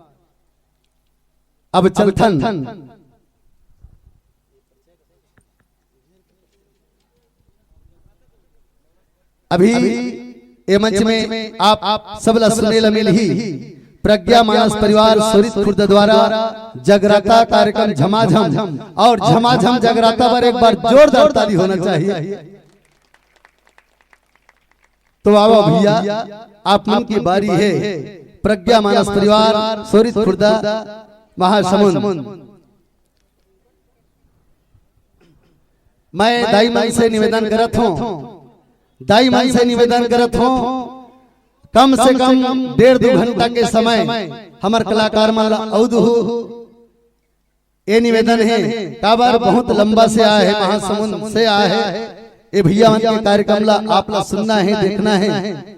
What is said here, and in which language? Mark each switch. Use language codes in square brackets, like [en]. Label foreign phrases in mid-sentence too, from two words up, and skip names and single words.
[hne] अब चलथन अभी ये मंच में आप सबला सुनेला मिल ही प्रज्ञा मानस परिवार सोरित खुर्द द्वारा जगराता कार्यक्रम झमाझम, और झमाझम जगराता पर एक बार जोरदार ताली होना चाहिए। तो आओ भैया आप मन की बारी है, प्रज्ञा मानस परिवार सोरित खुर्द महासमुंद। मैं दाई मन से निवेदन करत हूँ, दाई मन से निवेदन करत हूँ कम से कम 1.5-2 घंटा के समय हमार कलाकार माला औदू ये निवेदन है, काबर बहुत लंबा से आया है, महासमुंद से आया है, ये भैया मन के कार्यक्रम ला आप ला सुनना है, देखना है।